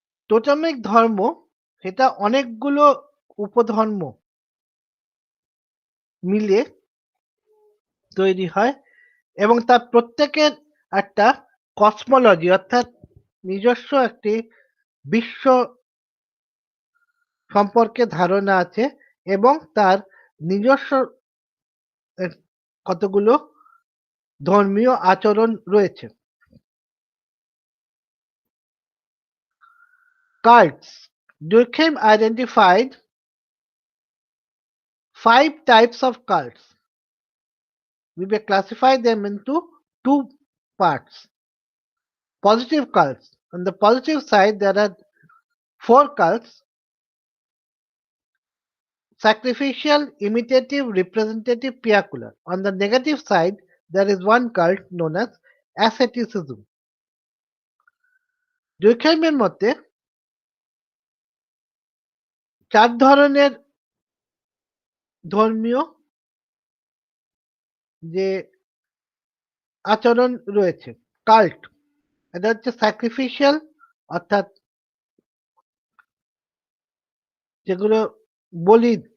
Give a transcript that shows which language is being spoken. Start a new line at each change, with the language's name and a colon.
Bangla: টোটেমিক ধর্ম সেটা অনেকগুলো উপধর্ম মিলে তৈরি হয় এবং তার প্রত্যেকের একটা কসমোলজি অর্থাৎ নিজস্ব একটি বিশ্ব সম্পর্কে ধারণা আছে এবং তার নিজস্ব কতগুলো ধর্মীয় আচরণ রয়েছে।
English: Cults. Durkheim identified 5 types of cults. We may classify them into 2 parts. Positive cults. On the positive side, there are 4 cults: sacrificial, imitative, representative, piacular. On the negative side, there is one cult known as asceticism.
Bangla: Durkheim মতে 4 ধরনের ধর্মীয় যে আচরণ রয়েছে। Cult, এটা হচ্ছে sacrificial, অর্থাৎ যেগুলো বলি।